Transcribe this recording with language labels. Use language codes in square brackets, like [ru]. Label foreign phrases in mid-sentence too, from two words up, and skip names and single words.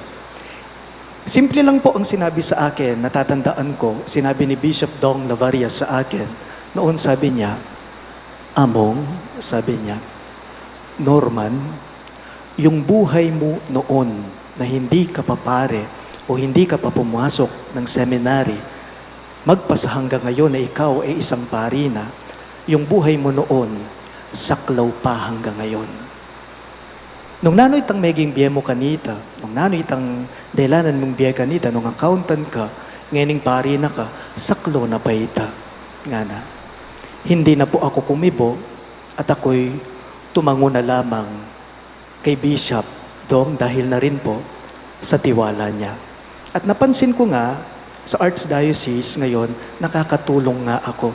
[tl] Simple lang po ang sinabi sa akin, natatandaan ko, sinabi ni Bishop Dong Lavaria sa akin, noon sabi niya, Among, sabi niya, Norman, yung buhay mo noon na hindi ka pa pare o hindi ka pa pumasok ng seminary, magpasa hanggang ngayon na ikaw ay isang pari na, yung buhay mo noon, saklaw pa hanggang ngayon. [pam] Nung nanoy itang meging biye mo kanita, nung nanoy itang delanan mong biye kanita, nung accountant ka, ngayon pari na ka, saklo na ba ita? Nga na. [tl] Hindi na po ako kumibo at ako'y tumango na lamang kay Bishop Dong dahil na rin po sa tiwala niya. At napansin ko nga, sa Archdiocese ngayon, nakakatulong nga ako.